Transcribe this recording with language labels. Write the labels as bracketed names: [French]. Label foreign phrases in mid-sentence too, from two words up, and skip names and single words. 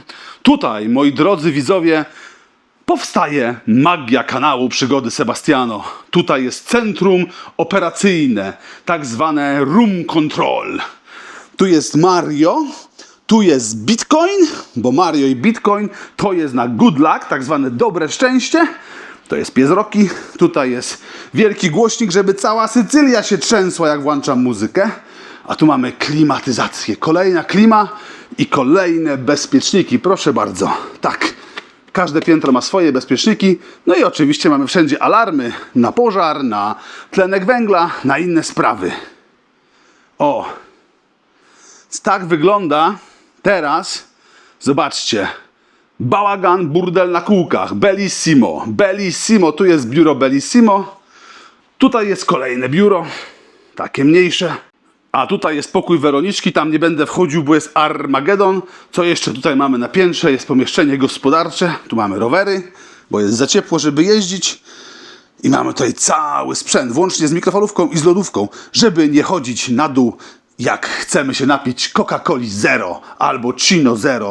[Polish] Tutaj, moi drodzy widzowie, powstaje magia kanału Przygody Sebastiano. Tutaj jest centrum operacyjne, tak zwane [English] room control. [Polish] Tu jest Mario, tu jest Bitcoin, bo Mario i Bitcoin to jest na [English] good luck, [Polish] tak zwane dobre szczęście. To jest pies Rocky. Tutaj jest wielki głośnik, żeby cała Sycylia się trzęsła, jak włączam muzykę. A tu mamy klimatyzację. Kolejna klima i kolejne bezpieczniki. Proszę bardzo. Tak. Każde piętro ma swoje bezpieczniki. No i oczywiście mamy wszędzie alarmy na pożar, na tlenek węgla, na inne sprawy. O. Tak wygląda teraz. Zobaczcie. Bałagan, burdel na kółkach. [Italian] Bellissimo. Bellissimo. [Polish] Tu jest biuro Bellissimo. Tutaj jest kolejne biuro. Takie mniejsze. A tutaj jest pokój Weroniczki. Tam nie będę wchodził, bo jest Armagedon. Co jeszcze tutaj mamy na piętrze? Jest pomieszczenie gospodarcze. Tu mamy rowery, bo jest za ciepło, żeby jeździć. I mamy tutaj cały sprzęt, włącznie z mikrofalówką i z lodówką, żeby nie chodzić na dół, jak chcemy się napić Coca-Coli Zero albo Cino Zero.